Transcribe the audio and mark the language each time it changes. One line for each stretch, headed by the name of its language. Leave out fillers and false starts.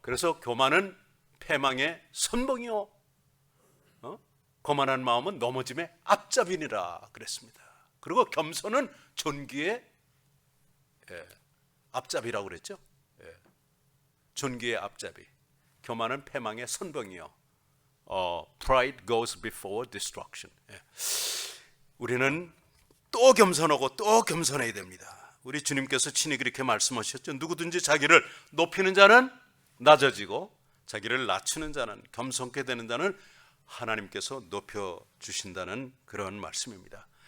Korean: 그래서 교만은 패망의 선봉이요, 거만한 마음은 넘어짐의 앞잡이니라 그랬습니다. 그리고 겸손은 존귀의 앞잡이라고 그랬죠. 존귀의 앞잡이. 교만은 패망의 선봉이요.
English: Pride goes before destruction.
Korean: 우리는 또 겸손하고 또 겸손해야 됩니다. 우리 주님께서 친히 그렇게 말씀하셨죠. 누구든지 자기를 높이는 자는 낮아지고 자기를 낮추는 자는, 겸손게 되는 자는 하나님께서 높여주신다는 그런 말씀입니다.